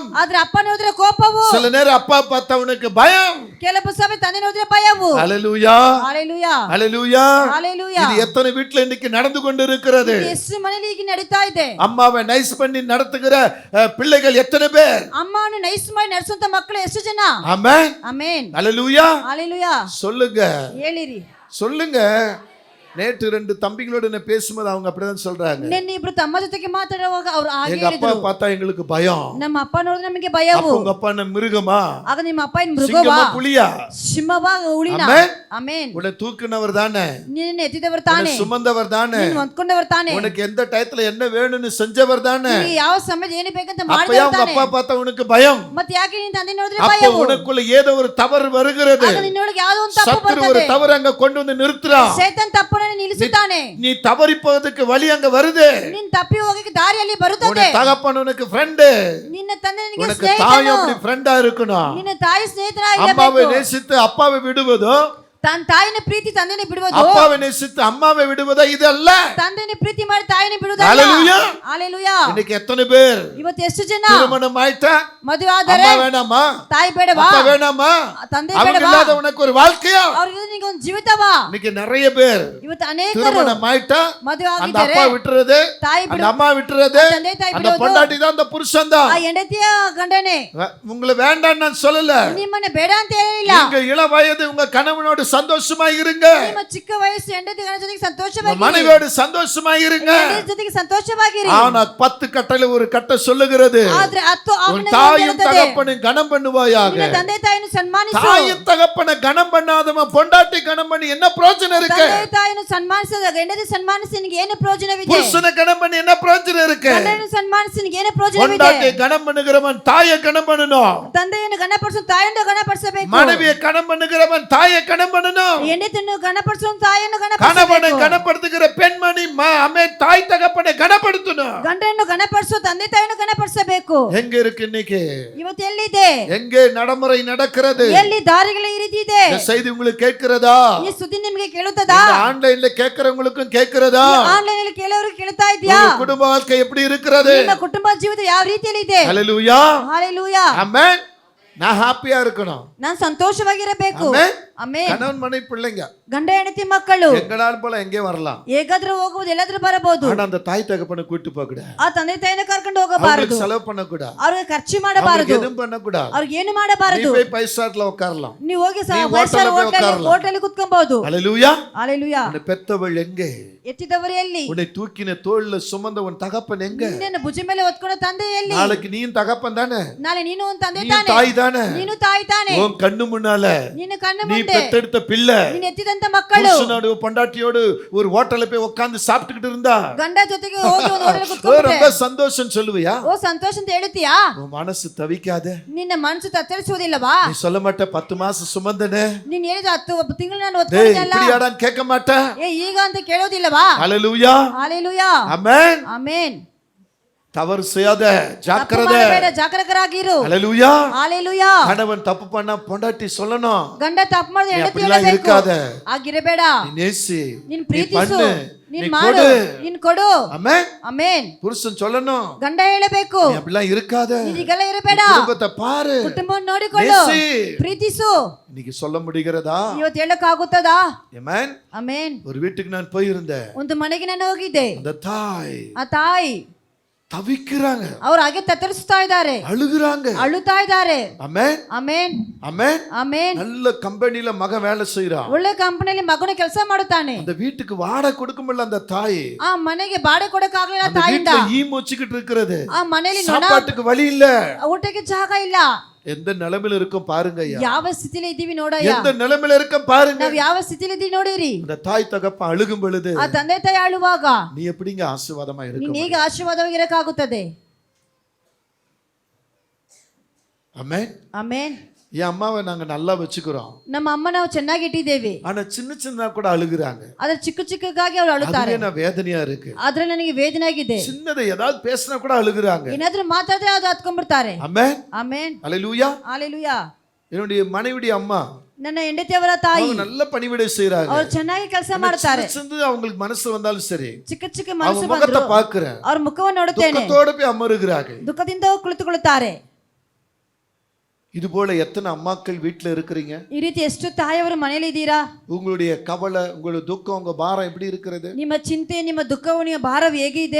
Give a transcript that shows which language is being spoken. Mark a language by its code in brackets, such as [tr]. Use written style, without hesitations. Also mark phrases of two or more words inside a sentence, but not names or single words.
[kn] ಆದ್ರೆ ಅಪ್ಪ ನೋಡಿದ್ರೆ ಕೋಪವು, [ta] சில நேரம் அப்பா பார்த்தவனுக்கு பயம். [kn] ಕೆಲವು ಸಮಯ ತಂದೆ ನೋಡಿದ್ರೆ ಭಯವು. [ta] ஹalleluya, [kn] ಹಾಲೆಲೂಯಾ, [ta] ஹalleluya. [kn] ಹಾಲೆಲೂಯಾ. [ta] இது எத்தனை வீட்ல இன்னைக்கு நடந்து கொண்டு இருக்கிறது? [kn] ಎಷ್ಟು ಮನೆಯಲ್ಲಿ ಈಗ ನಡೀತಾ ಇದೆ? [ta] அம்மாவை நைஸ் பண்ணி நடத்துகிற பிள்ளைகள் எத்தனை பேர்? [kn] ಅಮ್ಮನ ನೈಸ್ ಮಾಡಿ ನಡೆಸುವಂತ ಮಕ್ಕಳು ಎಷ್ಟು ಜನ? [ta] ஆமென், [kn] ಆಮೆನ್, [ta] ஹalleluya. [kn] ಹಾಲೆಲೂಯಾ. [ta] சொல்லுங்க, [kn] ಹೇಳಿರಿ, [ta] சொல்லுங்க. நேற்று 2 தம்பிகளோட என்ன பேசும்போது அவங்க அப்படிதான் சொல்றாங்க. [kn] ನಿನ್ನೆ ಇಬ್ರು ತಮ್ಮ ಜೊತೆಗೆ ಮಾತಾಡುವಾಗ ಅವರು ಹಾಗೆ [ta] எங்க அப்பா [kn] ಹೇಳಿದ್ರು, [ta] பார்த்தா எங்களுக்கு பயம். [kn] ನಮ್ಮ ಅಪ್ಪ ನೋಡಿದ್ರೆ ನಮಗೆ ಭಯವು. [ta] உங்க அப்பா என்ன மிருகமா? [kn] ಆಗ ನಿಮ್ಮ ಅಪ್ಪ ಏನ್ ಮೃಗವಾ [ta] சிங்கமா புலியா? [kn] ಸಿಂಹವಾ ಹುಲಿನ? [ta] ஆமென். [kn] ಆಮೆನ್. [ta] உன்னை தூக்குனவர் தானே, [kn] ನಿನ್ನ ಎತ್ತಿದವರು ತಾನೇ, [ta] சுமந்தவர் தானே, [kn] ನಿನ್ನ ಹೊಂದ್ಕೊಂಡವರು ತಾನೇ, [ta] உனக்கு எந்த டயத்துல என்ன வேணும்னு செஞ்சவர் தானே. [kn] ನೀ ಯಾವ ಸಮಯದಲ್ಲಿ ಏನು ಬೇಕಂತ [ta] அப்பயா [kn] ಮಾಡಿದವರು [ta] உங்க [kn] ತಾನೇ. [ta] அப்பா பார்த்தா உனக்கு பயம். [kn] ಮತ್ತೆ ಯಾಕೆ ನಿನ್ನ ತಂದೆ ನೋಡಿದ್ರೆ [ta] அப்ப [kn] ಭಯವು? [ta] உனக்குள்ள ஏதோ ஒரு தவறு வருகிறது. [kn] ಆಗ ನಿನ್ನೊಳಗೆ ಯಾವುದೋ ಒಂದು ತಪ್ಪು [ta] சத்துரு ஒரு [kn] ಬರ್ತದೆ. [ta] தவறு அங்க கொண்டு வந்து நிறுத்துறான். [kn] ಸೈತಾನ್ ತಪ್ಪನ್ನು ನಿಲ್ಲಿಸುತ್ತಾನೆ. [ta] நீ தவறிப்பதற்கு வழி அங்க வருது. [kn] ನಿನ್ನ ತಪ್ಪಿ ಹೋಗಕ್ಕೆ ದಾರಿಯಲ್ಲಿ [ta] உன்னை [kn] ಬರುತ್ತದೆ. [ta] தகப்பன் உனக்கு ஃப்ரெண்ட், [kn] ನಿನ್ನ ತಂದೆ ನಿನಗೆ [ta] உனக்கு தாய் [kn] ಸ್ನೇಹಿತನು. [ta] அப்படி ஃப்ரெண்டா இருக்கணும். [kn] ನಿನ್ನ ತಾಯಿ [ta] அம்மாவை [kn] ಸ್ನೇಹಿತರಾಗಿರಬೇಕು. [ta] நேசித்து அப்பாவை விடுவதோ, [kn] ತನ್ನ ತಾಯಿನ ಪ್ರೀತಿ ತಂದೆನ ಬಿಡುವುದು, [ta] அப்பாவை நேசித்து அம்மாவை விடுவதோ இதல்ல. [kn] ತಂದೆನ ಪ್ರೀತಿ ಮಾಡಿ ತಾಯಿನ ಬಿಡುವುದಲ್ಲ. [ta] ஹalleluya. [kn] ಹalleluya. [ta] இன்னைக்கு எத்தனை பேர் [kn] ಇವತ್ತು ಎಷ್ಟು ಜನ [ta] திருமணம் ஆயிட்டா [kn] ಮದುವೆ ಆದರೆ [ta] அம்மா வேணாமா, [kn] ತಾಯಿ ಬೇಡವಾ, [ta] அப்பா வேணாமா, [kn] ತಂದೆ [ta] அவங்க [kn] ಬೇಡವಾ, [ta] இல்லாத உனக்கு ஒரு வாழ்க்கையா? [kn] ಅವ್ರಿಗೆ ನಿನಗೆ ಒಂದು ಜೀವಿತವಾ? [ta] இன்னைக்கு நிறைய பேர் [kn] ಇವತ್ತು ಅನೇಕರು [ta] திருமணம் ஆயிட்டா [kn] ಮದುವೆ [ta] அந்த [kn] ಆಗಿದ್ದಾರೆ, [ta] அப்பா விட்டுறது, [kn] ತಾಯಿ [ta] அந்த [kn] ಬಿಡು, [ta] அம்மா விட்டுறது, [kn] ತಂದೆ ತಾಯಿ [ta] அந்த [kn] ಬಿಡೋದು, [ta] பொண்டாட்டி தான் அந்த புருஷன் தான். [kn] ಆ ಹೆಂಡತಿಯ ಗಂಡನೇ. [ta] உங்களை வேண்டாம் நான் சொல்லல. [kn] ನಿಮ್ಮನ್ನ ಬೇಡ ಅಂತ ಹೇಳಿಲ್ಲ. [ta] நீங்க இள வயது உங்க கணவனோடு சந்தோஷமா இருங்க. [kn] ನಿಮ್ಮ ಚಿಕ್ಕ ವಯಸ್ಸು ಹೆಂಡತಿ ಗಂಡನ ಜೊತೆಗೆ [ta] உங்க [kn] ಸಂತೋಷವಾಗಿ, [ta] மனைவியோடு சந்தோஷமா இருங்க. [kn] ಹೆಂಡತಿ ಜೊತೆಗೆ ಸಂತೋಷವಾಗಿರಿ. [ta] ஆனா 10 கட்டளை ஒரு கட்ட சொல்லுகிறது. [kn] ಆದ್ರೆ 10 [ta] உன் [kn] ಆಜ್ಞೆಗಳು [ta] தாயும் [kn] ಹೇಳುತ್ತದೆ, [ta] தகப்பனும் கனம் பண்ணுவாயாக. [kn] ನಿನ್ನ ತಂದೆ ತಾಯಿಯನ್ನು ಸನ್ಮಾನಿಸು. [ta] தாயும் தகப்பனை கனம் பண்ணாதவன் பொண்டாட்டி கனம் பண்ணி என்ன பிரயோஜனம் இருக்கு? [kn] ತಂದೆ ತಾಯಿಯನ್ನು ಸನ್ಮಾನಿಸಿದ ಹೆಂಡತಿ ಸನ್ಮಾನಿಸಿ ನಿನಗೆ ಏನು ಪ್ರಯೋಜನವಿದೆ? [ta] புருஷனை கனம் பண்ணி என்ன பிரயோஜனம் இருக்கு? [kn] ಗಂಡನನ್ನು ಸನ್ಮಾನಿಸಿ ನಿನಗೆ ಏನು ಪ್ರಯೋಜನವಿದೆ? [ta] பொண்டாட்டி கனம் பண்ணுகிறவன் தாயை கனம் பண்ணணும். [kn] ತಂದೆಯನ್ನು ಗಣಪಡಿಸು, ತಾಯಿಯನ್ನು ಗಣಪಡಿಸಬೇಕು. [ta] மனைவியை கனம் பண்ணுகிறவன் தாயை கனம் பண்ணணும். [kn] ಹೆಂಡತಿಯನ್ನು ಗಣಪಡಿಸು, ತಾಯಿಯನ್ನು [ta] கணவனை [kn] ಗಣಪಡಿಸಬೇಕು. [ta] கனப்படுத்துகிற பெண்மணி தாய் தகப்பனை கனப்படுத்தணும். [kn] ಗಂಡನ್ನು ಗಣಪಡಿಸು, ತಂದೆ ತಾಯಿಯನ್ನು ಗಣಪಡಿಸಬೇಕು. [ta] எங்க இருக்கு இன்னைக்கு? [kn] ಇವತ್ತು ಎಲ್ಲಿದೆ? [ta] எங்கே நடைமுறை நடக்கிறது? [kn] ಎಲ್ಲಿ ದಾರಿಗಳು ಈ ರೀತಿ ಇದೆ? [ta] இந்த செய்தி உங்களுக்கு கேட்கிறதா? [kn] ಈ ಸುದ್ದಿ ನಿಮಗೆ ಕೇಳುತ್ತದಾ? [ta] இந்த ஆன்லைன்ல கேட்கிறவங்களுக்கும் கேட்கிறதா? [kn] ಆನ್ಲೈನ್ ಅಲ್ಲಿ ಕೇಳೋರು ಕೇಳ್ತಾ ಇದೆಯಾ? [ta] உங்க குடும்ப வாழ்க்கை எப்படி இருக்கிறது? [kn] ನಿಮ್ಮ ಕುಟುಂಬ ಜೀವಿತ ಯಾವ ರೀತಿಯಲ್ಲಿ ಇದೆ? [ta] ஹalleluya. [kn] ಹಾಲೆಲೂಯಾ. [ta] ஆமென். நான் ஹாப்பியா இருக்கணும். [kn] ನಾನು ಸಂತೋಷವಾಗಿರಬೇಕು. [ta] ஆமென். [kn] ಆಮೆನ್. [ta] கணவன் மனைவி பிள்ளைங்க [kn] ಗಂಡ ಹೆಂಡತಿ ಮಕ್ಕಳು [ta] எங்களால் போல எங்கே வரலாம். [kn] ಹೇಗಾದ್ರೂ ಹೋಗುವುದು, ಎಲ್ಲಾದ್ರೂ ಬರಬಹುದು. [ta] ஆனா அந்த தாய் தகப்பனை கூட்டி போக கூடாது. [kn] ಆ ತಂದೆ ತಾಯಿನ ಕರ್ಕೊಂಡು ಹೋಗಬಾರದು. [ta] அவங்களுக்கு செலவு பண்ண கூடாது. [kn] ಅವ್ರಿಗೆ ಖರ್ಚು ಮಾಡಬಾರದು. [ta] எதுவும் பண்ண கூடாது. [kn] ಅವ್ರಿಗೆ ಏನು [ta] நீ [kn] ಮಾಡಬಾರದು. [ta] போய் 5 ஸ்டார்ல உட்காரலாம். [kn] ನೀವು ಹೋಗಿ ನೀ ಹೋಟೆಲ್ ಹೋಗಿ ಹೋಟೆಲ್ ಕುತ್ಕೊಬಹುದು. [ta] ஹalleluya. [kn] ಹಾಲೆಲೂಯಾ. [ta] உன்னை பெத்தவள் எங்கே? [kn] ಎತ್ತಿದವರು ಎಲ್ಲಿ? [ta] உன்னை தூக்கின தோள்ல சுமந்த உன் தகப்பன் எங்க? [kn] ನಿನ್ನನ್ನು ಭುಜ ಮೇಲೆ ಹೊತ್ಕೊಂಡ ತಂದೆ ಎಲ್ಲಿ? [ta] நாளைக்கு நீயும் தகப்பன் தானே, [kn] ನಾಳೆ ನೀನು ಒಂದು ತಂದೆ [ta] நீ [kn] ತಾನೆ, [ta] தாய் தானே. [kn] ನೀನು ತಾಯಿ ತಾನೆ. [ta] உன் கண்ணு முன்னால [kn] ನಿನ್ನ ಕಣ್ಣ [ta] நீ [kn] ಮುಂದೆ [ta] பெத்தெடுத்த பிள்ளை [kn] ನೀನು ಎತ್ತಿದಂತ ಮಕ್ಕಳು [ta] புருஷனோடு பொண்டாட்டியோடு ஒரு ஹோட்டல்ல போய் உட்கார்ந்து சாப்பிட்டுக்கிட்டு இருந்தா [kn] ಗಂಡ ಜೊತೆಗೆ ಹೋಗಿ ಒಂದು ಹೋಟೆಲ್ [ta] ரொம்ப [kn] ಕುತ್ಕೊಂಡ್ರೆ [ta] சந்தோஷம் சொல்லுவியா? [kn] ಓ ಸಂತೋಷ ಅಂತ ಹೇಳ್ತೀಯಾ? [ta] உன் மனசு தவிக்காத? [kn] ನಿನ್ನ ಮನಸ್ಸು ತತ್ತರಿಸುವುದಿಲ್ಲವಾ? [ta] நீ சொல்ல மாட்ட 10 மாசம் சுமந்தனே, [kn] ನೀನ್ ಹೇಳಿದ 10 ತಿಂಗಳು ನಾನು [ta] டேய் [kn] ಒತ್ಕೊಂಡಿದ್ದಲ್ಲ, [ta] இப்படியாடான்னு கேட்க மாட்ட. [kn] ಈಗ ಅಂತ ಕೇಳೋದಿಲ್ಲವಾ? [ta] ஹalleluya. [kn] ಹಾಲೆಲೂಯಾ. [ta] ஆமென். [kn] ಆಮೆನ್. [ta] தவறு செய்யாத, [kn] ತಪ್ಪು [ta] ஜாக்கிரதை. [kn] ಮಾಡಬೇಡ, ಜಾಗರೂಕರಾಗಿರು. [ta] ஹalleluya. [kn] ಹಾಲೆಲೂಯಾ. [ta] கணவன் தப்பு பண்ணா பொண்டாட்டி சொல்லணும், [kn] ಗಂಡ ತಪ್ಪು ಮಾಡಿದ್ರೆ [ta] நீ [kn] ಹೆಂಡತಿ [ta] அப்படிலாம் [kn] ಹೇಳಬೇಕು. [ta] இருக்காத. [kn] ಆಗಿರಬೇಡ. [ta] நீ நேசி, [kn] ನೀನ್ [ta] நீ [kn] ಪ್ರೀತಿಸು, [ta] பண்ணு, [kn] ನೀನ್ [ta] நீ [kn] ಮಾಡು, [ta] கொடு. [kn] ನೀನ್ ಕೊಡು. [ta] ஆமென். [kn] ಆಮೆನ್. [ta] புருஷன் சொல்லணும், [kn] ಗಂಡ ಹೇಳಬೇಕು, [ta] நீ அப்படிலாம் இருக்காத, [kn] ನೀನೀಗೆಲ್ಲ ಇರಬೇಡ, [ta] குடும்பத்தை பாரு, [kn] ಕುಟುಂಬವನ್ನು ನೋಡಿಕೊಳ್ಳು, [ta] நேசி. [kn] ಪ್ರೀತಿಸು. [ta] இன்னைக்கு சொல்ல முடிகிறதா? [kn] ಇವತ್ತು ಹೇಳಕ್ಕಾಗುತ್ತದಾ? [ta] ஆமென். [kn] ಆಮೆನ್. [ta] ஒரு வீட்டுக்கு நான் போயிருந்தேன். [kn] ಒಂದು ಮನೆಗೆ ನಾನು ಹೋಗಿದ್ದೆ. [ta] அந்த தாய் [kn] ಆ ತಾಯಿ [ta] தவிக்கிறாங்க, [kn] ಅವ್ರು ಹಾಗೆ ತತ್ತರಿಸ್ತಾ ಇದ್ದಾರೆ, [ta] அழுகுறாங்க. [kn] ಅಳುತ್ತಾ ಇದ್ದಾರೆ. [ta] ஆமென். [kn] ಆಮೆನ್. [ta] ஆமென். [kn] ಆಮೆನ್. [ta] நல்ல கம்பெனில மகன் வேலை செய்றான். [kn] ಒಳ್ಳೆ ಕಂಪನಿಯಲ್ಲಿ ಮಗನ ಕೆಲಸ ಮಾಡುತ್ತಾನೆ. [ta] அந்த வீட்டுக்கு வாடகை கொடுக்க முடியல அந்த தாய். [kn] ಆ ಮನೆಗೆ ಬಾಡಿಗೆ ಕೊಡಕ್ಕಾಗಲಿಲ್ಲ [ta] அந்த [kn] ತಾಯಿಂದ. [ta] வீட்டுல ஈ மொச்சிக்கிட்டு இருக்கிறது. [kn] ಆ ಮನೆಯಲ್ಲಿ ನೊಣ, [ta] சாப்பாட்டுக்கு வழி இல்ல. [kn] ಊಟಕ್ಕೆ ಜಾಗ ಇಲ್ಲ. [ta] எந்த நிலைமையில இருக்கும் பாருங்க ஐயா. [kn] ಯಾವ ಸ್ಥಿತಿಲಿ ಇದ್ದೀವಿ ನೋಡಯ್ಯ. [ta] எந்த நிலைமையில இருக்கும் பாருங்க. [kn] ನಾವ್ ಯಾವ ಸ್ಥಿತಿಲಿ ಇದ್ದೀವಿ ನೋಡಿರಿ. [ta] அந்த தாய் தகப்ப அழுகும் பொழுது [kn] ಆ ತಂದೆ ತಾಯಿ ಅಳುವಾಗ [ta] நீ எப்படிங்க ஆசீர்வாதமா [kn] ನೀನ್ [ta] இருக்க? [kn] ಹೇಗೆ ಆಶೀರ್ವಾದವಾಗಿರಕ್ಕಾಗುತ್ತದೆ? [ta] ஆமென். [kn] ಆಮೆನ್. [ta] என் அம்மாவை நாங்க நல்லா வச்சுக்கிறோம், [kn] ನಮ್ಮ ಅಮ್ಮ ನಾವು ಚೆನ್ನಾಗಿ ಇಟ್ಟಿದ್ದೇವೆ. [ta] ஆனா சின்ன சின்னதா கூட அழுகுறாங்க. [kn] ಆದ್ರೆ ಚಿಕ್ಕ ಚಿಕ್ಕಗಾಗಿ ಅವ್ರು ಅಳುತ್ತಾರೆ. [ta] அதுவே நான் வேதனையா இருக்கு. [kn] ಆದ್ರೆ ನನಗೆ ವೇದನೆ ಆಗಿದೆ. [ta] சின்னதை ஏதாவது பேசினா கூட அழுகுறாங்க. [kn] ಏನಾದ್ರೂ ಮಾತಾಡಿದ್ರೆ ಅದು ಹತ್ಕೊಂಡ್ಬಿಡ್ತಾರೆ. [ta] ஆமென். [kn] ಆಮೆನ್. [ta] அல்லேலூயா. [kn] ಹಾಲೆಲೂಯಾ. [ta] என்னுடைய மனைவியுடைய அம்மா [kn] ನನ್ನ ಹೆಂಡತಿಯವರ ತಾಯಿ [ta] அவங்க நல்ல பணிவிடை செய்றாங்க. [kn] ಅವ್ರು ಚೆನ್ನಾಗಿ ಕೆಲಸ ಮಾಡ್ತಾರೆ. [ta] சின்னது அவங்களுக்கு மனசு வந்தாலும் சரி, [kn] ಚಿಕ್ಕ ಚಿಕ್ಕ [ta] அவங்க [kn] ಮನಸ್ಸು [ta] முகத்தை [kn] ಬಂದ್ರು [ta] பாக்குறேன், [kn] ಅವ್ರ ಮುಖವನ್ನು ನೋಡುತ್ತೇನೆ. [ta] துக்கத்தோட போய் அமருகிறாங்க. [kn] ದುಃಖದಿಂದ ಕುಳಿತುಕೊಳ್ಳುತ್ತಾರೆ. [ta] இது போல எத்தனை அம்மாக்கள் வீட்டுல இருக்கிறீங்க? [kn] ಈ ರೀತಿ ಎಷ್ಟು ತಾಯಿಯವರು ಮನೆಯಲ್ಲಿ ಇದ್ದೀರಾ? [ta] உங்களுடைய கவலை, உங்களுடைய துக்கம், உங்க பாரம் எப்படி இருக்கிறது? [kn] ನಿಮ್ಮ ಚಿಂತೆ, ನಿಮ್ಮ ದುಃಖವು, ನಿಮ್ಮ ಭಾರವು ಹೇಗೆ ಇದೆ?